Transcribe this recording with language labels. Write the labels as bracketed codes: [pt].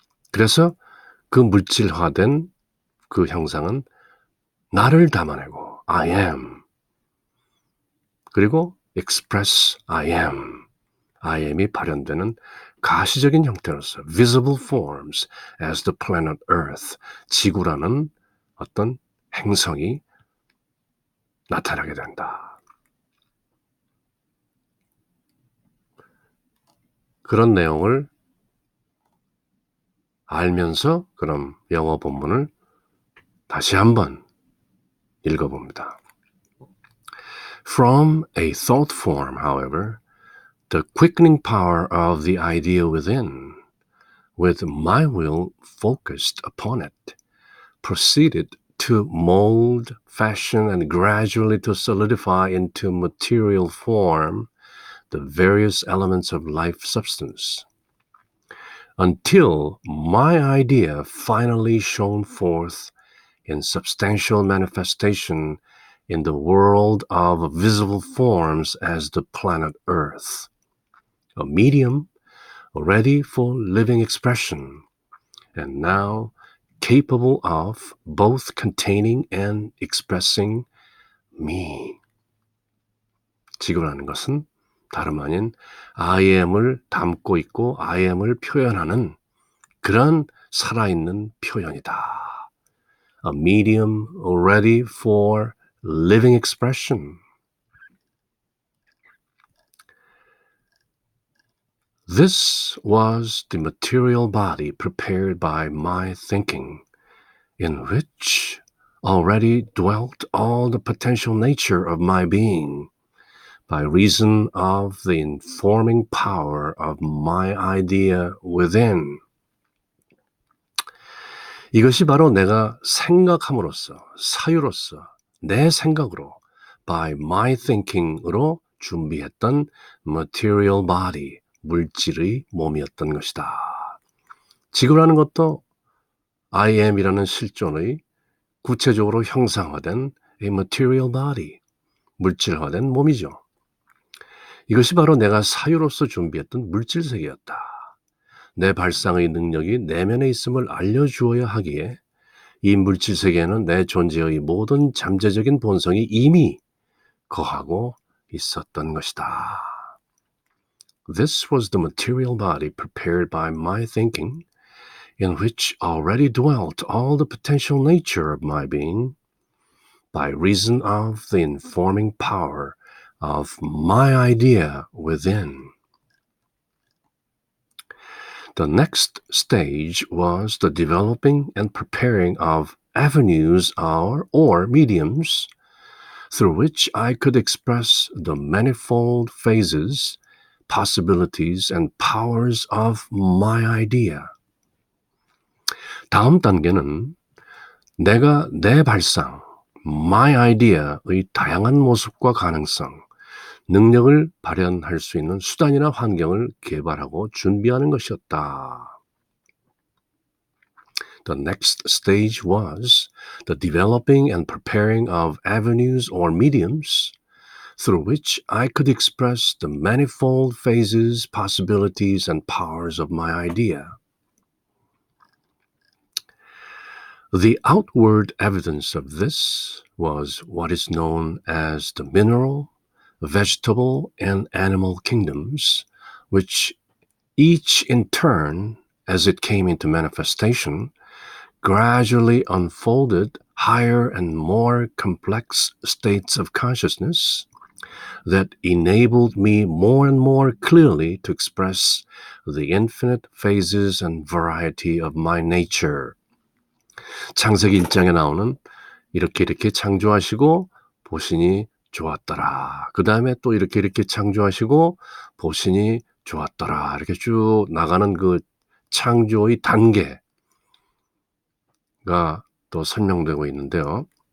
[ko] 그래서 그 물질화된 그 형상은 나를 담아내고 [en] I am, [ko] 그리고 [en] express I am [ko] 이 발현되는 가시적인 형태로서 [en] visible forms as the planet Earth, [ko] 지구라는 어떤 행성이 나타나게 된다. 그런 내용을 알면서 그럼 영어 본문을 다시 한번 읽어봅니다. [en] From a thought form, however, the quickening power of the idea within, with my will focused upon it, proceeded to mold, fashion, and gradually to solidify into material form the various elements of life substance, until my idea finally shone forth in substantial manifestation in the world of visible forms as the planet Earth, a medium ready for living expression, and now capable of both containing and expressing me. [ko] 지구라는 것은 다름 아닌 [en] I am [ko] 을 담고 있고 I am을 표현하는 그런 살아있는 표현이다. [en] A medium ready for living expression. This was the material body prepared by my thinking, in which already dwelt all the potential nature of my being, by reason of the informing power of my idea within. [ko] 이것이 바로 내가 생각함으로써, 사유로서, 내 생각으로, [en] by my thinking [ko] 으로 준비했던 [en] material body, [ko] 물질의 몸이었던 것이다. 지구라는 것도 [en] I am [ko] 이라는 실존의 구체적으로 형상화된 [en] a material body, [ko] 물질화된 몸이죠. 이것이 바로 내가 사유로서 준비했던 물질세계였다. 내 발상의 능력이 내면에 있음을 알려주어야 하기에 이 물질세계에는 내 존재의 모든 잠재적인 본성이 이미 거하고 있었던 것이다. [en] This was the material body prepared by my thinking, in which already dwelt all the potential nature of my being, by reason of the informing power of my idea within. The next stage was the developing and preparing of avenues or mediums through which I could express the manifold phases, possibilities, and powers of my idea. [ko] 다음 단계는 내가 내 발상, [en] my idea [ko] 의 다양한 모습과 가능성, 능력을 발현할 수 있는 수단이나 환경을 개발하고 준비하는 것이었다. [en] The next stage was the developing and preparing of avenues or mediums through which I could express the manifold phases, possibilities, and powers of my idea. The outward evidence of this was what is known as the mineral, vegetable, and animal kingdoms, which each in turn, as it came into manifestation, gradually unfolded higher and more complex states of consciousness that enabled me more and more clearly to express the infinite phases and variety of my nature. [ko] 창세기 1장에 나오는 이렇게 창조하시고 보시니 좋았더라. 그 다음에 또 이렇게 창조하시고 보시니 좋았더라. 이렇게 쭉 나가는 그 창조의 단계가 또 설명되고 있는데요.